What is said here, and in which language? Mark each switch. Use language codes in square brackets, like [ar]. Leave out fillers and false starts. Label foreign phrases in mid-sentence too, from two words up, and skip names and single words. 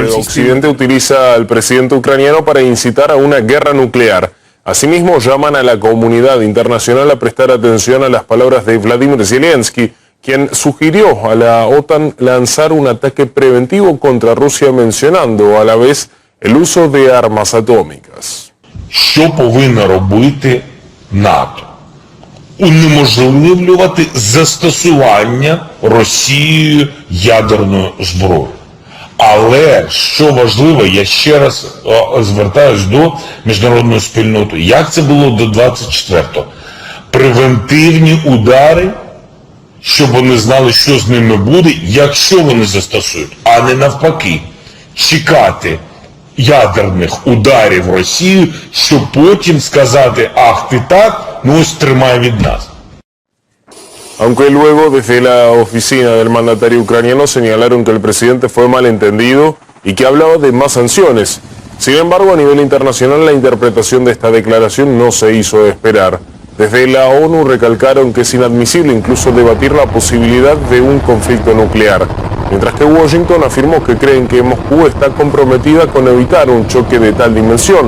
[es] Occidente utiliza al presidente ucraniano para incitar a una guerra nuclear. Asimismo, llaman a la comunidad internacional a prestar atención a las palabras de Vladimir Zelensky, quien sugirió a la OTAN lanzar un ataque preventivo contra Rusia, mencionando a la vez el uso de armas atómicas. [uk] Що повинна робити НАТО? Унеможливлювати застосування Росією ядерної зброї. Але, що важливо, я ще раз звертаюсь до міжнародної спільноти. Як це було до 24-го? Превентивні удари, щоб вони знали, що з ними буде, якщо вони застосують, а не навпаки. Чекати ядерних ударів Росію, щоб потім сказати, ах ти так, ну ось тримай від нас. [es] Aunque luego desde la oficina del mandatario ucraniano señalaron que el presidente fue malentendido y que hablaba de más sanciones. Sin embargo, a nivel internacional la interpretación de esta declaración no se hizo esperar. Desde la ONU recalcaron que es inadmisible incluso debatir la posibilidad de un conflicto nuclear, mientras que Washington afirmó que creen que Moscú está comprometida con evitar un choque de tal dimensión.